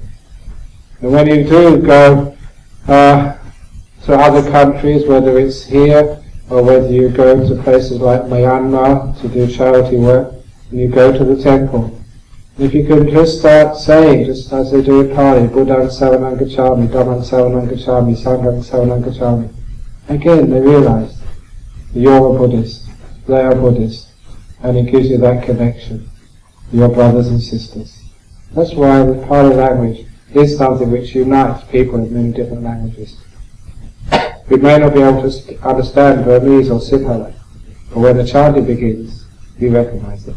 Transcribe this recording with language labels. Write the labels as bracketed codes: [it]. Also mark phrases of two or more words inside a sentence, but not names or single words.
[en] And when you do go to other countries, whether it's here or whether you go to places like Myanmar to do charity work, and you go to the temple, if you can just start saying, just as they do in Pali, [pi] Buddhaṃ Saranam Gacchāmi, Dhammam Saranam Gacchāmi, Sangham Saranam Gacchāmi, [en] again they realize you're a Buddhist, they are Buddhist, and it gives you that connection, your brothers and sisters. That's why the Pali language is something which unites people in many different languages. We may not be able to understand Burmese or Sinhala, but when the chanting begins, we recognize it.